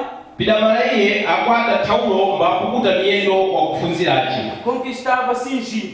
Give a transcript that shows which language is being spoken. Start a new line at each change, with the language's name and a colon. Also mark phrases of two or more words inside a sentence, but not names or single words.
Sena: Pidamala iye akwata thawulo mapukuta miyendo kwa kuphunzirace
Portuguese: com que estava cingido.